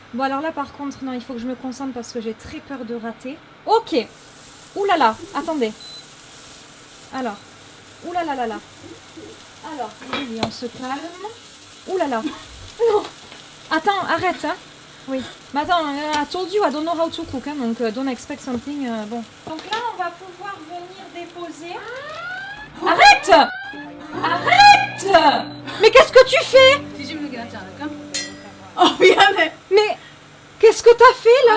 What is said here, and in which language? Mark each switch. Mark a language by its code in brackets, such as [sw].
[fr] Bon alors là par contre, non, il faut que je me concentre parce que j'ai très peur de rater. Ok. Ouh là là, attendez. Alors. Ouh là là là là. Alors, oui, on se calme. Ouh là là. Non. Attends, arrête. Hein. Oui. Mais attends, [en] I told you I don't know how to cook, [fr] hein, donc [en] don't expect something. [fr] Bon. Donc là, on va pouvoir venir déposer. Arrête! Arrête! Mais qu'est-ce que tu fais? [ko] 뒤집는 게 낫지 않을까? 미안해. [fr] Mais qu'est-ce que t'as fait là,